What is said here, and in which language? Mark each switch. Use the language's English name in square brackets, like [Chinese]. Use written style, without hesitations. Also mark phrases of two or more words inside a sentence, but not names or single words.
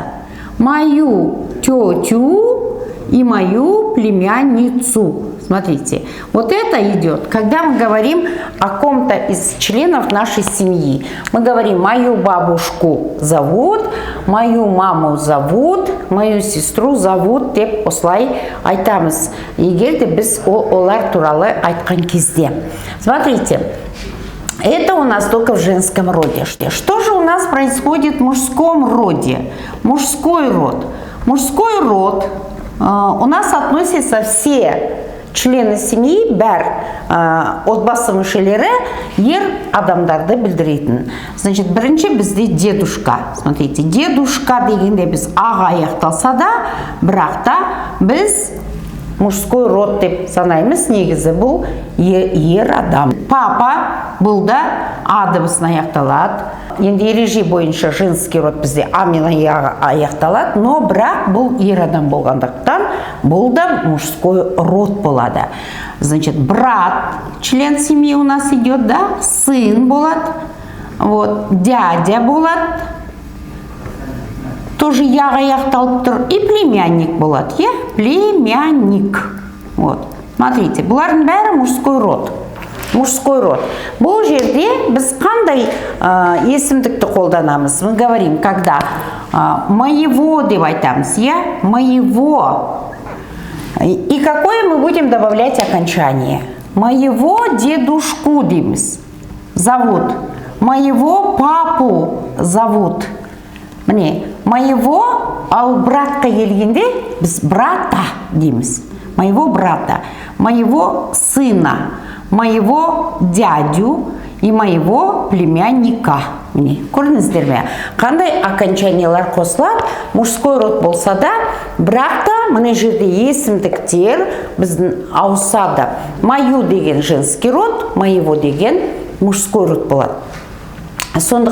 [Russian] Мою тетю и мою племянницу. Смотрите, вот это идет, когда мы говорим о ком-то из членов нашей семьи. Мы говорим, мою бабушку зовут, мою маму зовут, мою сестру зовут, [Kazakh] деп осылай айтамыз. Егер де біз олар туралы айтқан кезде. [Russian] Смотрите, это у нас только в женском роде. Что же у нас происходит в мужском роде? Мужской род. Мужской род у нас относятся все члены семьи, [Kazakh] бәр отбасы мүшелері ер адамдарды білдіретін. Значит, бірінші бізде дедушка. Смотрите, дедушка дегенде біз аға аяқталса да, бірақ та біз [Russian] мужской род [Kazakh] деп санаймыз, негізі бұл ер адам. Папа бұл да А дыбысын аяқталады. Енді ереже бойынша [Russian] женский род [Kazakh] бізде амен аяқталады, но бірақ бұл ер адам болғандықтан бұл да [Russian] мужской род [Kazakh] болады. [Russian] Значит, брат, член семьи у нас идет, да? [Kazakh] Сын болады, вот, дядя болады, тоже яға аяқталып тұр, и племянник болады, е? [Russian] Племянник. Вот, смотрите, [Kazakh] бұлардың бәрі [Russian] мужской род. Мужской род. [Kazakh] Бұл жерде біз қандай есімдікті қолданамыз? [Russian] Мы говорим, когда моего [Kazakh] деп айтамыз, [Russian] я моего. И какое мы будем добавлять окончание? Моего дедушку дейміз. Зовут. Моего папу зовут. [Kazakh] Міне, моего, ал братқа келгенде біз брата дейміз. [Russian] Моего брата, моего сына, моего дядю и моего племянника. [Kazakh] Міне, көрдіңіздер ме? Қандай окончаниялар қосылады? [Russian] Мужской род [Kazakh] болса да, бірақ та мына жерде есімдіктер біздің ауысады. Мою деген [Russian] женский род, [Kazakh] моего деген [Russian] мужской род [Kazakh] болады.